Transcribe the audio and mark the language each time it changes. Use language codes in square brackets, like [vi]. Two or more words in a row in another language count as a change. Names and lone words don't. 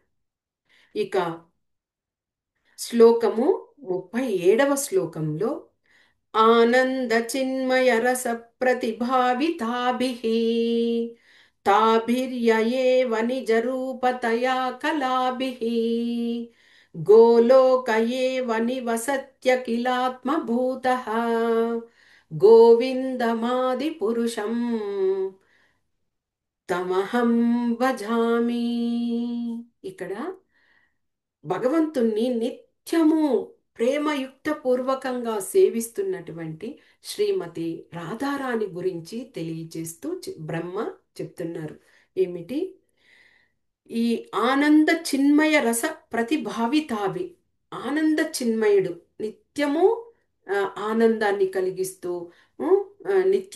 [te] ఇక శ్లోకము 37వ శ్లోకంలో [sa] ఆనంద చిన్మయ రస ప్రతిభావితాభిః తాభిర్యయేవ నిజ రూపతయా కళాభిః గోలోక ఏవ నివసత్యఖిలాత్మభూతః గోవిందమాది పురుషం తమహం భజామి. [te] ఇక్కడ భగవంతుణ్ణి నిత్యము ప్రేమయుక్త పూర్వకంగా సేవిస్తున్నటువంటి శ్రీమతి రాధారాణి గురించి తెలియజేస్తూ బ్రహ్మ చెప్తున్నారు. ఏమిటి? ఈ [sa] ఆనంద చిన్మయ రస ప్రతిభావితావి, [te] ఆనంద చిన్మయుడు, నిత్యము ఆనందాన్ని కలిగిస్తూ ఉ, నిత్య